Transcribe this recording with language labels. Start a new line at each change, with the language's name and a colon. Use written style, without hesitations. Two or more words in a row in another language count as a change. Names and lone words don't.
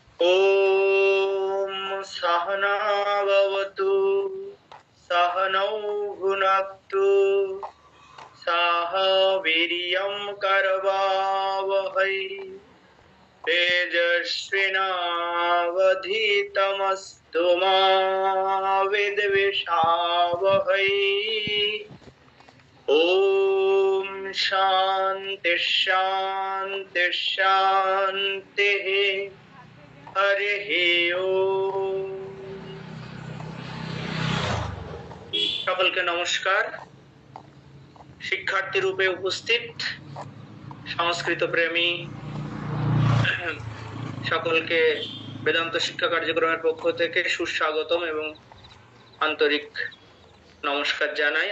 Sanskrit: ॐ सहना भवतु सहनौ भुनक्तु सह वीर्यं करवावहै तेजस्विनावधीतमस्तु मा विद्विषावहै। ॐ शान्ति शान्ति शान्तिः। हरिः ओम।
Bangla: সকলকে নমস্কার। শিক্ষার্থী রূপে উপস্থিত সংস্কৃত প্রেমী সকলকে বেদান্ত শিক্ষা কার্যক্রমের পক্ষ থেকে সুস্বাগতম এবং আন্তরিক নমস্কার জানাই।